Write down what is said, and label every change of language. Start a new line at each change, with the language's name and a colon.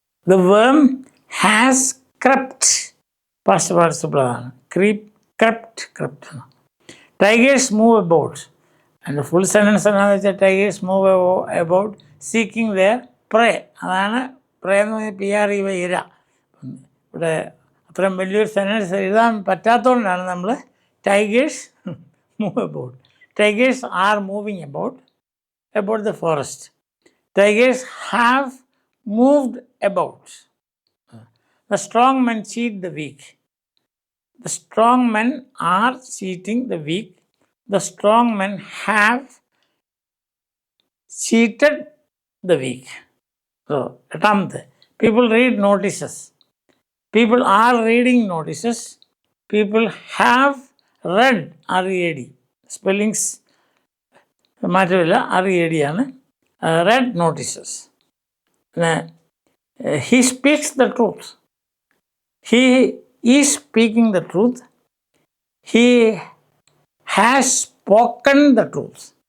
English: The worm has crept. Past participle. Creep, crept, crept. Tigers move about. And the full sentence is tigers move about seeking their prey.
Malayalam: അതാണ് prey എന്ന് പറഞ്ഞാൽ PREY. ഇവിടെ അത്രയും വലിയൊരു sentence എഴുതാൻ പറ്റാത്തതുകൊണ്ടാണ് നമ്മൾ
English: tigers move about. Tigers are moving about the forest. Tigers have moved about. The strong men cheat the weak. The strong men are cheating the weak. The strong men have cheated the weak. So, people read notices. People are reading notices. People have read, READ.
Malayalam: Spellings മാറ്റമില്ല, READ ആണ്.
English: Read notices. പിന്നെ he speaks the truth. He is speaking the truth. He has spoken the truth.